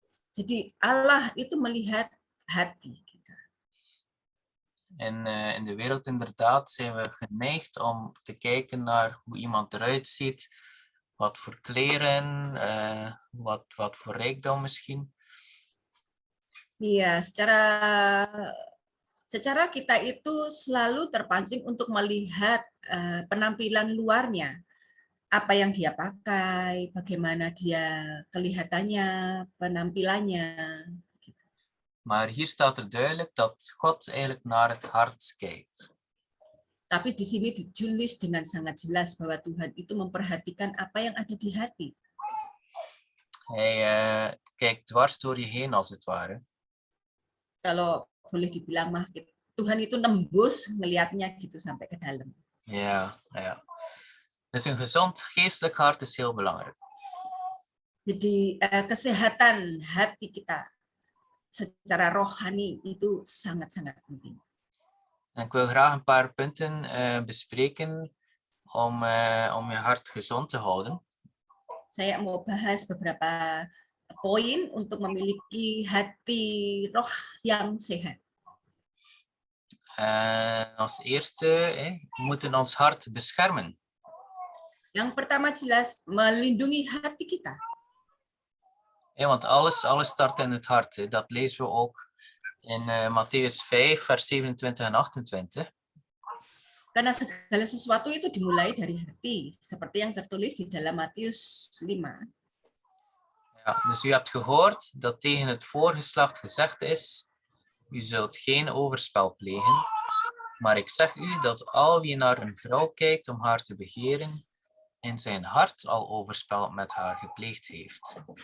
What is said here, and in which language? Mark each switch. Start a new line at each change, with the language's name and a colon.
Indonesian: Jadi Allah itu melihat hati kita.
Dutch: En in de wereld inderdaad zijn we geneigd om te kijken naar hoe iemand eruit ziet, wat voor kleren, wat voor rijkdom misschien.
Indonesian: Iya, secara kita itu selalu terpancing untuk melihat penampilan luarnya, apa yang dia pakai, bagaimana dia kelihatannya, penampilannya.
Dutch: Maar hier staat er duidelijk dat God eigenlijk naar het hart kijkt.
Indonesian: Tapi di sini ditulis dengan sangat jelas bahwa Tuhan itu memperhatikan apa yang ada di hati.
Dutch: Hij kijkt dwars door je heen, als het ware.
Indonesian: Kalau boleh dibilang mah, Tuhan itu nembus ngelihatnya gitu sampai ke dalam.
Dutch: Ja, ja. Dus een gezond geestelijk hart is heel belangrijk.
Indonesian: Jadi kesehatan hati kita secara rohani itu sangat-sangat penting.
Dutch: En ik wil graag een paar punten bespreken om je hart gezond te houden.
Indonesian: Saya mau bahas beberapa poin untuk memiliki hati roh yang sehat.
Dutch: Als eerste, we moeten ons hart beschermen.
Indonesian: Yang pertama jelas melindungi hati kita.
Dutch: Want alles start in het hart. Dat lezen we ook in Mattheus 5, vers 27 en 28.
Indonesian: Karena segala sesuatu itu dimulai dari hati, seperti yang tertulis di dalam Matius 5.
Dutch: Ja, dus u hebt gehoord dat tegen het voorgeslacht gezegd is, u zult geen overspel plegen. Maar ik zeg u dat al wie naar een vrouw kijkt om haar te begeren, in zijn hart al overspel met haar gepleegd heeft.